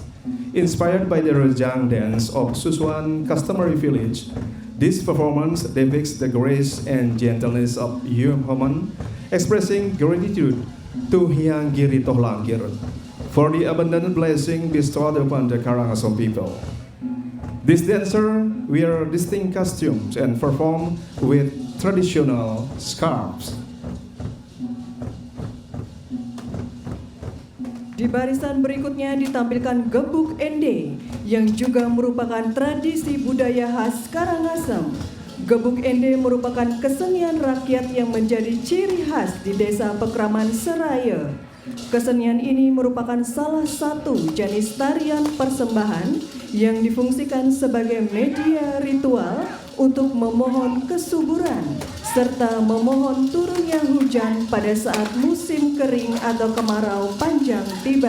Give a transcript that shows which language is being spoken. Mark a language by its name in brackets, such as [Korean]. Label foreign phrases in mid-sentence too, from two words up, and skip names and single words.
[English] Inspired by the Rejang dance of Susuan customary village, this performance depicts the grace and gentleness of human, expressing gratitude to Hyang Girito Langkir for the abundant blessing bestowed upon the Karangasem people. These dancers wear distinct costumes and perform with traditional scarves. [Indonesian] Di barisan berikutnya ditampilkan gebuk ende yang juga merupakan tradisi budaya khas Karangasem. Gebuk ende merupakan kesenian rakyat yang menjadi ciri khas di Desa Pekraman Seraya. Kesenian ini merupakan salah satu jenis tarian persembahan yang difungsikan sebagai media ritual untuk memohon kesuburan serta memohon turunnya hujan pada saat musim kering atau kemarau panjang tiba.